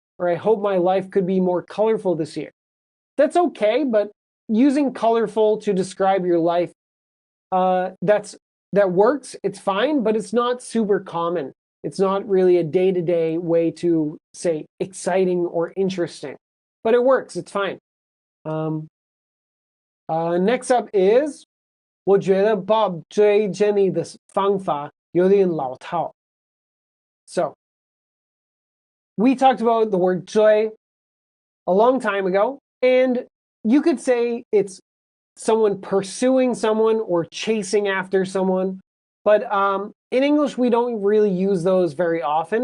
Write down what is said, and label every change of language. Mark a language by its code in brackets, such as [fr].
[en] Or I hope my life could be more colorful this year. That's okay, but using colorful to describe your life, that works. It's fine, but it's not super common. It's not really a day-to-day way to say exciting or interesting, but it works. It's fine. Next up is [zh] 我觉得 Bob 追 Jenny 的方法有点老套. [en] So we talked about the word 追 a long time ago, and you could say it's someone pursuing someone or chasing after someone. But in English, we don't really use those very often.